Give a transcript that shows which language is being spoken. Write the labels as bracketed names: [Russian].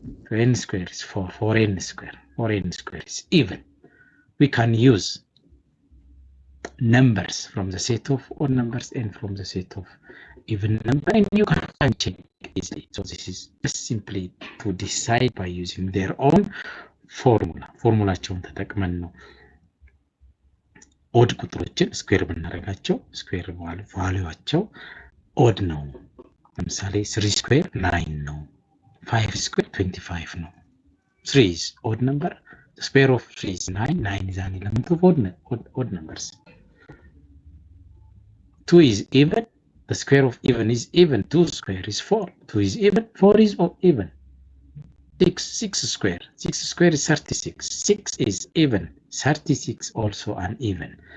[English] 2n square is 4, 4n square. 4n square is even. We can use numbers from the set of odd numbers and from the set of even number, and you can check easily. So this is just simply to decide by using their own formula. [Amharic] ፎርሙላቸውን ተጠቅመን ነው ኦድ ቁጥሮችን ስኩዌር ብናደርጋቸው ስኩዌር ቫልዩዋቸው ኦድ ነው። ለምሳሌ 3 ስኩዌር 9 ነው። 5 ስኩዌር 25 ነው። [English] 3 is odd number. The square of 3 is 9. 9 is an element of odd numbers. 2 is even. The square of even is even. 2 square is 4. 2 is even. 4 is even. 6 square. 6 square is 36. 6 is even. 36 also an even.